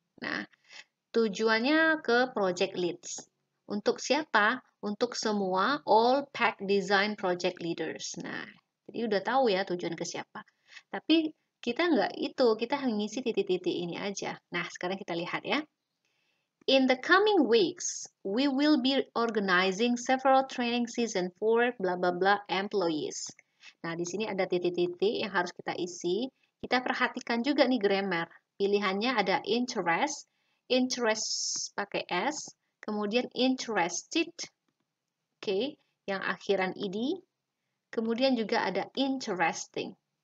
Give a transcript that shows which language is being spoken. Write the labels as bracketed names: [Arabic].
[Indonesian] Nah, tujuannya ke project leads. Untuk siapa? Untuk semua [English] all pack design project leaders. [Indonesian] Nah, jadi udah tahu ya tujuan ke siapa. Tapi kita nggak itu, kita hanya ngisi titik-titik ini aja. Nah, sekarang kita lihat ya. [English] In the coming weeks, we will be organizing several training season for blah blah blah employees. [Indonesian] Nah, di sini ada titik-titik yang harus kita isi. Kita perhatikan juga nih grammar. Pilihannya ada interest, interest pakai S, kemudian interested, oke, yang akhiran ed, kemudian juga ada interesting.